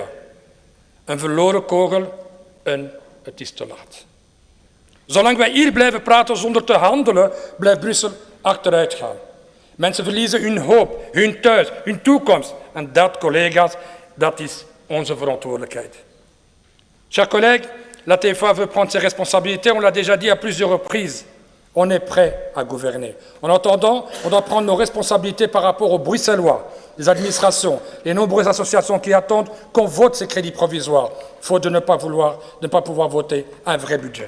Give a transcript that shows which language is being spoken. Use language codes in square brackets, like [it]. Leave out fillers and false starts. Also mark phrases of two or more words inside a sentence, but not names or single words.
[nl] Een verloren kogel en het is te laat. Zolang wij hier blijven praten zonder te handelen, blijft Brussel achteruit gaan. Mensen verliezen hun hoop, hun thuis, hun toekomst. En dat, collega's, dat is onze verantwoordelijkheid. [fr] Chers collègues, la TFA veut prendre ses responsabilités, on l'a déjà dit à plusieurs reprises. On est prêt à gouverner. En attendant, on doit prendre nos responsabilités par rapport aux Bruxellois, les administrations, les nombreuses associations qui attendent qu'on vote ces crédits provisoires, faute de ne pas pouvoir voter un vrai budget.